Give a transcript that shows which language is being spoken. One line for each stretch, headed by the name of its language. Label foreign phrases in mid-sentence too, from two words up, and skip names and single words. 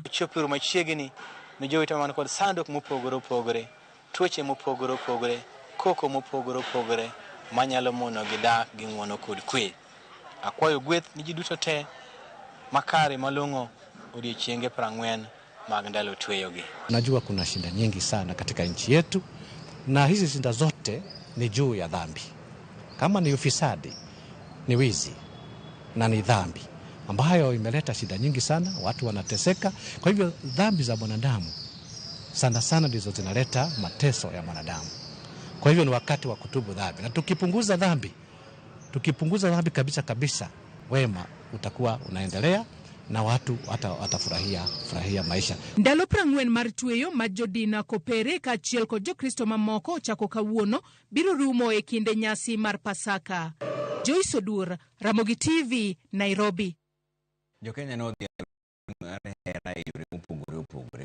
Luo (Kenya and Tanzania): Chopiro machiegni ne jowete man kod sandok mopogore opogore, tuoche mopogore opogore, koko mopogore opogore manyalo mono gidak gi ng'uono kod kwe. Akwayo gweth ni ji duto te makare malong'o odiochienge 40 mag ndalo tweyogi.
Swahili: Najua kuna shinda nyingi sana katika nchi yetu, na hizi shinda zote ni juu ya dhambi. Kama ni ufisadi, ni wizi na ni dhambi ambayo imeleta shida nyingi sana, watu wanateseka. Kwa hivyo dhambi za mwanadamu sana sana ndizo zinaleta mateso ya mwanadamu. Kwa hivyo ni wakati wa kutubu dhambi, na tukipunguza dhambi kabisa, wema utakuwa unaendelea na watu watafurahia maisha.
Luo (Kenya and Tanzania): Ndalo 40 mar tweyo ma jodina Kopere kaachiel kod jokristo mamoko chako kawuono biro rumo e kinde nyasi mar Pasaka. Joyce Odur, Ramogi TV, Nairobi. Jo-Kenya ne odhi mar hera e yore mopogore opogore.